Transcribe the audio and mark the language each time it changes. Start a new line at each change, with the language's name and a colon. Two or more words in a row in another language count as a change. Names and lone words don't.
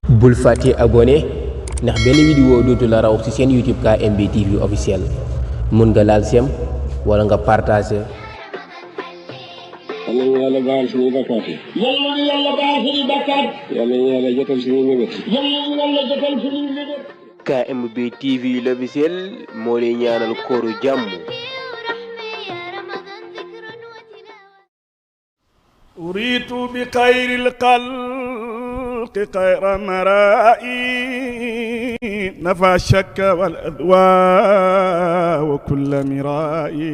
Wolof: bul fàtte abonné ndax benn vidéo dootu la raw ci seen YouTube KMB TV officiel mun nga laal sem wala nga partager. yal nañu yàlla baal suñuy bakkaat yi. yal nañu yàlla baal suñuy bakkaat. yal nañu yàlla jotal suñuy mébét. yal nañu yàlla jotal suñuy mébét. KMB TV l'officiel moo lay ñaanal kooru jàmm.
Arabic: أريد بخير الخلق خير مرائي نفى الشك والأذواء وكل مرائي.